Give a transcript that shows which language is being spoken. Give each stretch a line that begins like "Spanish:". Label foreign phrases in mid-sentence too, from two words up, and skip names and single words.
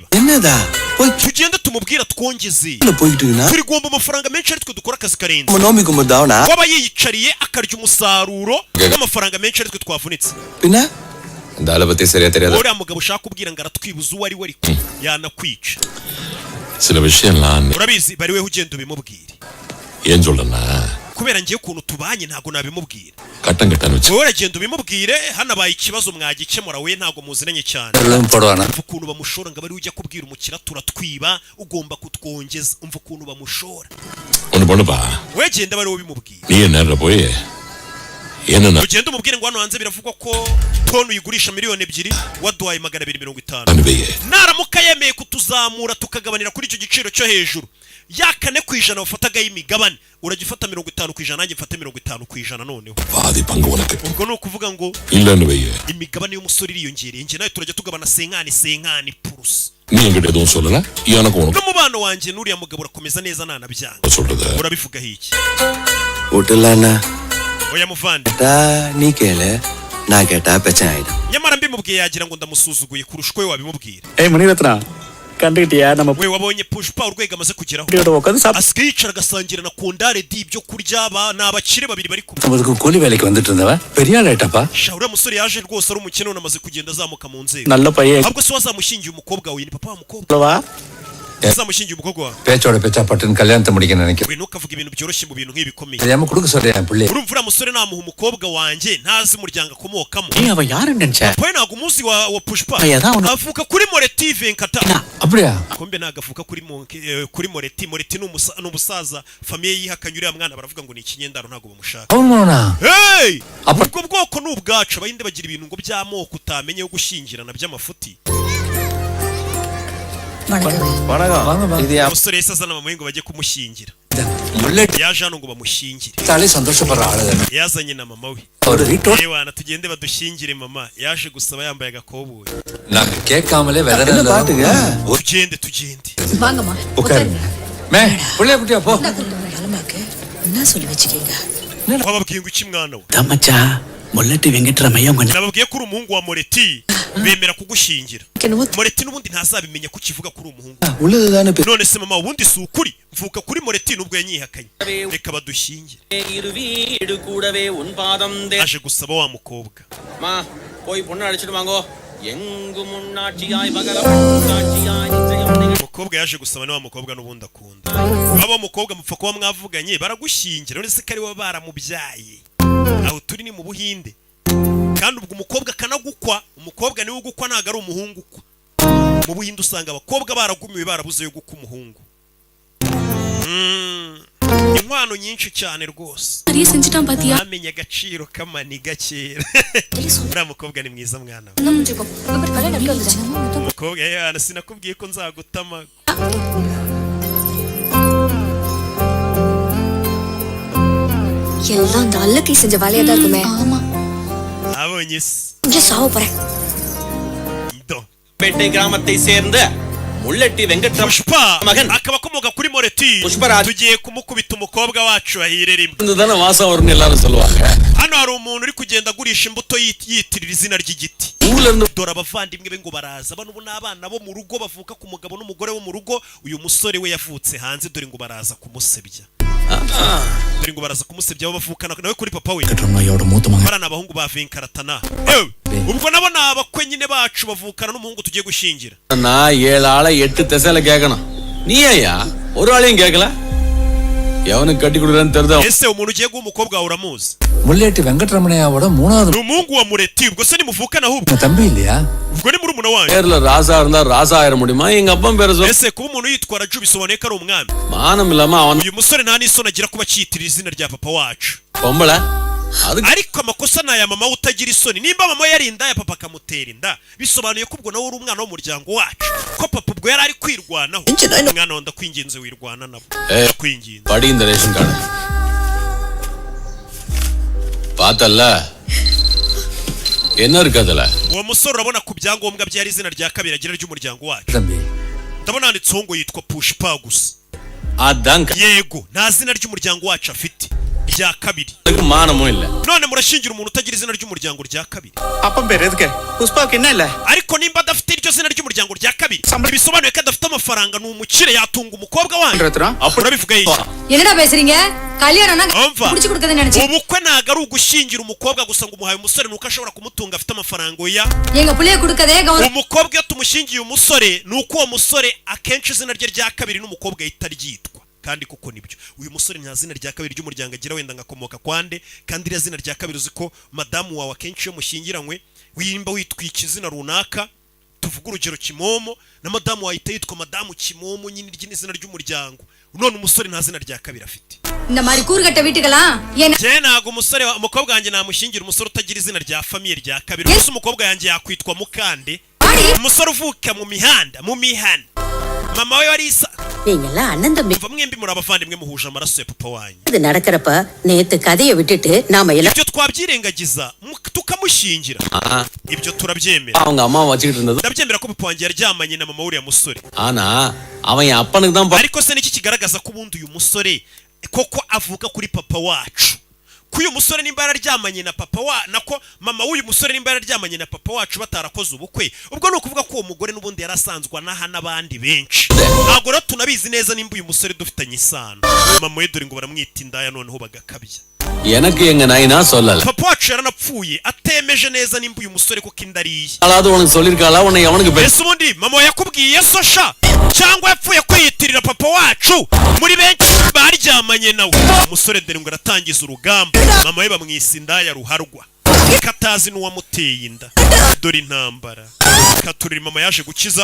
Tamil: என்னடா போய்
Kinyarwanda: tugende tumubwira twongeze
Tamil: போயிட்டு இருக்கா
Kinyarwanda: turi gomba amafaranga menshi ari twe dukora akazi karenze
Tamil: மனோமி குமதாவனா
Kinyarwanda: waba yiyicariye akarya umusaruro n'amafaranga menshi ari twe twavunitse
Tamil: பின்ன இந்த ஆளை பத்தி சரியா தெரியாது
Kinyarwanda: uriya mugabo ushaka kubwira ngo aratwibuza uwo ari we ariko yanakwica
Tamil: சில விஷயம்லாம்
Kinyarwanda: urabizi bari we ugenda ubimubwire
Tamil: ஏன் சொல்றேன்னா
Kinyarwanda: kubera ngiye ukuntu tubanye ntago nabimubwira
Tamil: கட்டம் கட்டான்னு வச்சு
Kinyarwanda: wowe uragenda ubimubwire hanabaye ikibazo mwagikemura we ntago muziranye cyane
Tamil: போடுவானா
Kinyarwanda: umva ukuntu bamushora ngo bari ujya kubwira umukira turatwiba ugomba kutwongeza umva ukuntu bamushora
Tamil: ஒண்ணு பண்ணுப்பா
Kinyarwanda: we genda bari we bimubwire
Tamil: நீ என்ன போய் என்ன
Kinyarwanda: ugenda umubwire ngo hano hanze biravugwa ko toni uyigurisha miliyoni 2 waduhaye 250
Tamil: அனுபவியே
Kinyarwanda: naramuka yemeye kutuzamura tukagabanira kuri icyo giciro cyo hejuru yakane kwijana wafataga y'imigabane uragifata 50% nanjye mfate 50% noneho
Tamil: பாதி பங்கு உனக்கு
Kinyarwanda: ubwo no kuvuga ngo
Tamil: இல்ல அனுபவியே
Kinyarwanda: imigabane y'umusore iriyongereye nje nawe turajya tugabana
French: senkani purusi
Tamil: நீ என்கிட்ட எதுவும் சொல்லல எனக்கு உனக்கு
Kinyarwanda: n'umubano wanjye n'uriya mugabo urakomeza neza nanabyanga
Tamil: சொல்றது
Kinyarwanda: urabivuga iki
Tamil: விட்டுலானா
Kinyarwanda: oya muvandi
Tamil: நீ கேளு நான் கேட்டா பிரச்சனை ஆயிடும்
Kinyarwanda: nyamara mbimubwiye yagira ngo ndamusuzuguye kurusha uko we wabimubwira
Tamil: ஏய் மணிரத்னா கண்டுக்கிட்டியா நம்ம
Kinyarwanda: we wabonye pushpa urwego amaze kugeraho
Tamil: இப்படியோட உட்காந்து சாப்பிட்டு
Kinyarwanda: asigaye yicara agasangira na kondare di ibyo kurya ni abakire babiri bari kumwe
Tamil: நமக்கு கூலி வேலைக்கு வந்துட்டு இருந்தவன் பெரிய ஆள் ஆயிட்டாப்பா
Kinyarwanda: sha uriya musore yaje rwose ari umukene none amaze kugenda azamuka mu nzego
Tamil: நல்ல பையன்
Kinyarwanda: ahubwo se wazamushingiye umukobwa we ni papa wa mukobwa
Tamil: வா
Kinyarwanda: wazamushingiye umukobwa wawe
Tamil: பேச்சோட பேச்சா பட்டுன்னு கல்யாணத்தை முடிக்க நினைக்கிறேன்
Kinyarwanda: we ntukavuga ibintu byoroshye mu bintu nk'ibi bikomeye
Tamil: தெரியாம கொடுக்க சொல்றேன் பிள்ளை
Kinyarwanda: urumva uriya musore namuha umukobwa wanjye ntazi umuryango akomokamo
Tamil: நீ அவன் யாருன்னு நினைச்ச
Kinyarwanda: we ntabwo umuzi wa pushpa
Tamil: அதான் உன
Kinyarwanda: avuka kuri moreti venkata
Tamil: அப்படியா
Kinyarwanda: kombe ntabwo avuka kuri moreti ni umusaza famiye yihakanye uriya mwana baravuga ngo ni ikinyendaro ntabwo bamushaka
Telugu: అవునా
Kinyarwanda: hey ubwo bwoko ni ubwacu abahinde bagira ibintu ngo by'amoko utamenye yo gushyingirana by'amafuti
Tamil: வணக்கம் இது
Kinyarwanda: umusore yahise azana mama we ngo bajye kumushyingira yaje hano ngo bamushyingire
Tamil: தாலே சந்தோஷப்படுற ஆளுதான்
Kinyarwanda: yazanye na mama we
Tamil: ஒரு வீட்டோட yewana tugende badushyingire mama yaje gusaba yambaye agakoboyi நாங்க கேட்காமலே வெதற என்ன பாட்டுங்க
Kinyarwanda: tugende
Tamil: வாங்கம்மா உட்காருங்க மே புள்ளைய குட்டியா போ என்ன சொல்லி வச்சுக்கீங்க
Kinyarwanda: wababwiye ngo iki mwana we
Tamil: தம்மச்சா முல்லட்டி வெங்கட்ராமையா கொஞ்சம்
Kinyarwanda: nababwiye ko uri umuhungu wa moreti bemera kugushyingira moreti n'ubundi ntazabimenya ko ukivuga ko uri umuhungu
Tamil: உள்ளதுதானே
Kinyarwanda: none se mama ubundi si ukuri mvuka kuri moreti nubwo yanyihakanye reka badushyingire aje gusaba wa mukobwa
Tamil: போய் பொண்ணு அழைச்சிட்டு வாங்கோ எங்கு முன்னாட்சியாய்
Kinyarwanda: umukobwa yaje gusaba ni wa mukobwa n'ubundi akunda aba mukobwa mupfa kuba mwavuganye baragushyingira none se ko ari we baramubyaye aho turi ni mu Buhinde kandi ubwo umukobwa akanagukwa umukobwa niwe ugukwa ntabwo ari umuhungu ukwa mu Buhinde usanga abakobwa baragumiwe barabuze yo gukwa umuhungu inkwano nyinshi cyane rwose
Tamil: நிறைய செஞ்சிட்டான் பாத்தியா
Kinyarwanda: amenye agaciro k'amaniga kera uriya mukobwa ni mwiza mwana we umukobwa yana sinakubwiye ko nzagutama
Tamil: எல்லாம் அந்த அல்லக்கை செஞ்ச வேலையா தான் இருக்குமே ஆமா
Kinyarwanda: abonye se
Tamil: இங்க சாவ போறேன் do பேட்டை கிராமத்தை சேர்ந்த முல்லட்டி வெங்கட்ராம pushpa மகன்
Kinyarwanda: akaba akomoka kuri moreti Pushparaj. tugiye kumukubita umukobwa wacu ahire rimwe
Tamil: இதுதானே வாசம் வரும்னு எல்லாரும் சொல்லுவாங்க
Kinyarwanda: hano hari umuntu uri kugenda agurisha imbuto yitirira izina ry'igiti
Tamil: ஊர்ல இருந்து
Kinyarwanda: dore abavandimwe be ngo baraza bano ubu ni abana bo mu rugo bavuka ku mugabo n'umugore wo mu rugo uyu musore we yavutse hanze dore ngo baraza kumusebya dore ngo baraza kumusebya abo bavukana nawe kuri papa we
Tamil: வெங்கட்ராமையோட மூத்த மகன்
Kinyarwanda: barana abahungu ba Venkaratana ubwo nabo ni abakwe nyine bacu bavukana n'umuhungu tugiye gushyingira
Tamil: நான் 7 ஆளை 8 திசையில கேட்கணும் நீ ஐயா ஒரு ஆளையும் கேட்கல எவனுக்கு கட்டி கொடுக்குறான்னு தெரியுதா?
Kinyarwanda: ese umuntu ugiye guha umukobwa wawe uramuzi?
Tamil: முல்லேட்டி வெங்கட்ரமணையாவோட மூணாவது
Kinyarwanda: ni umuhungu wa Mureti ubwo se ni muvukana ahubwo
Tamil: தம்பி இல்லையா?
Kinyarwanda: ubwo ni murumuna wanyu.
Tamil: பேர்ல ராசா இருந்தா ராசா ஆயிர முடியுமா? எங்க அப்பா பேர சொல்ல.
Kinyarwanda: ese kuba umuntu yitwara Ju bisobanuye ko ari umwami.
Tamil: மானம் இல்லாம அவன்
Kinyarwanda: uyu musore nta n'isoni agira kuba acyitirira izina rya papa wacu.
Tamil: பொம்பளை
Kinyarwanda: ariko amakosa ni aya mama utagira isoni. nimba mama yari inda ya papa akamutera inda bisobanuye ko ubwo nawe uri umwana w'umuryango wacu, ko papa ubwo yari ari kwirwanaho. umwana wanda kwinginze wirwana nabo kwinginze
Tamil: படி இந்த ரேஷன் கார்டு பார்த்தல்ல என்ன இருக்கு அதுல?
Kinyarwanda: uwo musore urabona ku byangombwa byari izina rya kabiri agira ry'umuryango wacu.
Tamil: தம்பி
Kinyarwanda: ndabona handitseho ngo yitwa Pushpa gusa.
Tamil: அதாங்க
Kinyarwanda: yego nta zina ry'umuryango wacu afite rya kabiri.
Tamil: மானமும் இல்ல.
Kinyarwanda: none murashingira umuntu utagira izina ry'umuryango rya kabiri.
Tamil: அப்பம் பேர் எதுக்கு? புஷ்பாவுக்கு என்ன இல்ல?
Kinyarwanda: ariko nimba adafite iryo zina ry'umuryango rya kabiri bisobanuye ko adafite amafaranga, ni umukire yatunga umukobwa wanyu.
Tamil: அப்ப
Kinyarwanda: urabivuga iki?
Tamil: என்னடா பேசுறீங்க? கல்யாணம்னா
Kinyarwanda: umva
Tamil: புடிச்சு கொடுக்கறத நினைச்சு
Kinyarwanda: ubukwe ntago ari ugushingira umukobwa gusa ngo umuhaye umusore nuko ashobora kumutunga afite amafaranga. oya,
Tamil: எங்க புள்ளைய கொடுக்கதே
Kinyarwanda: umukobwa iyo tumushingiye umusore nuko uwo musore akenshi izina rye rya kabiri n'umukobwa ahita ryitwa. kandi kuko nibyo uyu musore nta zina rya kabiri ry'umuryango agira, wenda ngakomoka kwande. kandi iriya zina rya kabiri uzi ko madamu wawe akenshi iyo mushyingiranywe wimba witwika izina runaka, tuvuga urugero Kimomo, na madamu wawe ahita yitwa madamu Kimomo, nyine izina ry'umuryango. none umusore nta zina rya kabiri afite.
Tamil: இந்த மாதிரி கூறுகட்ட வீட்டுக்கலாம் என்ன
Kinyarwanda: je ntago umusore umukobwa wanjye namushingira umusore utagira izina rya famiye rya kabiri. gusa umukobwa yanjye yakwitwa Mukande, umusore uvuka mu mihanda mama we wari isa.
Tamil: நீங்கெல்லாம் அண்ணன் தம்பி
Kinyarwanda: mwembi muri abavandimwe muhuje amaraso ya papa wanyu.
Tamil: இது நடக்கிறப்ப நேத்து கதையை விட்டுட்டு நாம எல்லாம்
Kinyarwanda: ibyo twabyirengagiza tukamushingira, ibyo turabyemera.
Tamil: அவங்க அம்மா வச்சிட்டு இருந்தது.
Kinyarwanda: ndabyemera ko papa wanjye yaryamanye na mama uriya musore.
Tamil: ஆனா அவன் என் அப்பனுக்கு தான்
Kinyarwanda: ariko se niki kigaragaza ko ubundi uyu musore koko avuka kuri papa wacu? ko uyu musore nimba yararyamanye na papa wa nako mama w'uyu musore nimba yararyamanye na papa wacu batarakoze ubukwe, ubwo ni ukuvuga ko uwo mugore n'ubundi yarasanzwe anaha n'abandi benshi. ntabwo rero tunabizi neza nimba uyu musore dufitanye isano. mama we dore ngo baramwita indaya noneho bagakabya.
Tamil: எனக்கு எங்க நாயினா சொல்லல.
Kinyarwanda: papa wacu yaranapfuye atemeje neza nimba uyu musore kuko indariye.
Tamil: அதாவது உனக்கு சொல்லிருக்காளா உன்னை எவனுக்கு
Kinyarwanda: ese ubundi mama yakubwiye so sha cyangwa yapfuye kwiyitirira papa wacu muri benshi baryamanye nawe? umusore dore ngo aratangiza urugamba. mama we bamwisa indaya ruharwa, katazi n'uwamuteye inda. dore intambara katurira mama yaje gukiza.